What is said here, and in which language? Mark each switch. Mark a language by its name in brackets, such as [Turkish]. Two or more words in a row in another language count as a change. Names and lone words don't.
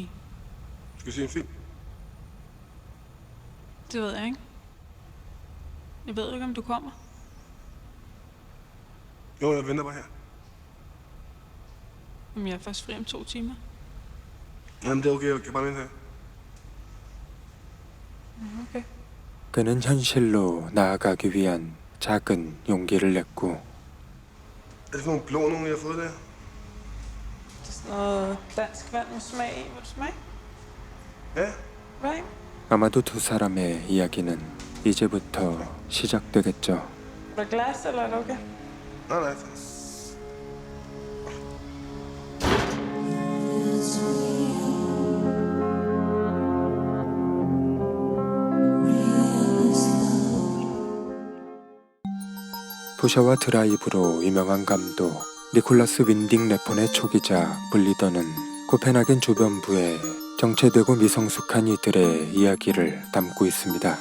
[Danish] Skal vi se en film? det ved jeg ikke. Jeg ved ikke, om du kommer. Jo, jeg venter bare her. Men jeg er først fri om 2 timer. Jamen, det er okay. Jeg kan bare vente her. Okay. [Korean] 그는 현실로 나아가기 위한 작은 용기를 냈고 [Danish] Er det for nogle blå nogen, jeg har fået der? Det er sådan noget dansk vand med smag i. Vil du smage? Ja. Right? [Korean] 아마도 두 사람의 이야기는 이제부터 시작되겠죠. [Danish] Er der glas, eller er det okay? Nej, nej. [Korean] 부샤와 드라이브로 유명한 감독 니콜라스 윈딩 레폰의 초기작 블리더는 코펜하겐 주변부에 정체되고 미성숙한 이들의 이야기를 담고 있습니다.